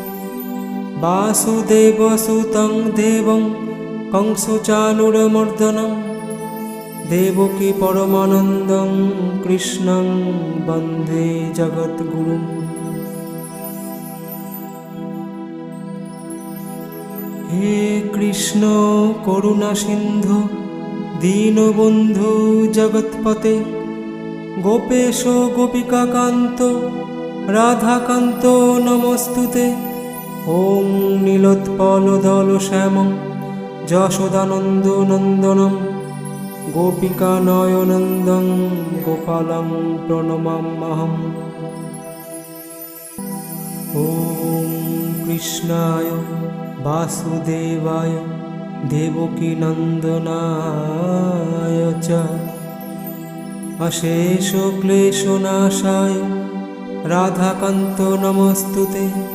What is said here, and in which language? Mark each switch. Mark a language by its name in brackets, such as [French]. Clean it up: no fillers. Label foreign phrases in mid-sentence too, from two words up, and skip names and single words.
[Sanskrit] বাসুদেবসুतं দেবং কংসচানুরমর্দনম দেবকী পরমানন্দং কৃষ্ণং বন্দে জগদ্গুরুম। হে কৃষ্ণ করুণা সিন্ধু দীনবন্ধু জগৎপতে গোপেশ গোপিকাকান্ত রাধাকান্ত নমস্তুতে। ওম নীলোৎপলদল শ্যামং যশোদানন্দ নন্দনম গোপিকানয়নন্দং গোপালং প্রণমাম্যহম। ওম কৃষ্ণায় বাসুদেবায় দেবকীনন্দনায় চ অশেষ ক্লেশনাশায় রাধাকান্ত নমস্তুতে।